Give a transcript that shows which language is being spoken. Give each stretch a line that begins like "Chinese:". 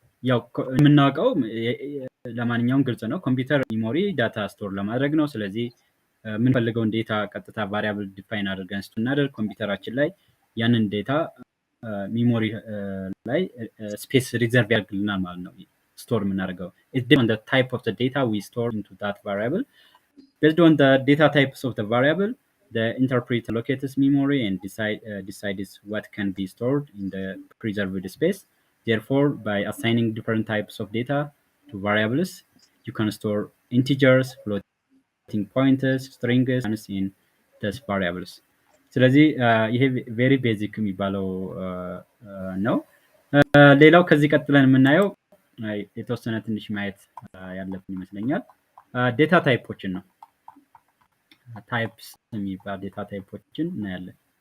Amharic: ያው የምናውቀው ለማንኛውም ግልጽ ነው። ኮምፒውተር ሚሞሪ ዳታ ስቶር ለማድረግ ነው። ስለዚህ የምንፈልገውን ዴታ ቀጥታ ቫሪያብል ዲፋይን አድርገን ስናደርግ ኮምፒውተራችን ላይ ያንን ዴታ ሚሞሪ ላይ ስፔስ ሪዘርቭ ያደርግልናል ማለት ነው። ስቶር የምናደርገው
English: it depends on the type of the data we store into that variable. Based on the data types of the variable, the interpreter locates memory and decides what can be stored in the preserved space. Therefore, by assigning different types of data to variables, you can store integers, pointers, strings in these variables.
Amharic: ስለዚህ ይሄ ቬሪ ቤዚክ የሚባለው ነው። ሌላው ከዚህ ቀጥለን የምናየው የተወሰነ ትንሽ ማየት ያለብን ይመስለኛል ዴታ ታይፖችን ነው። ታይፕስ የሚባል ዴታ ታይፖችን እናያለን።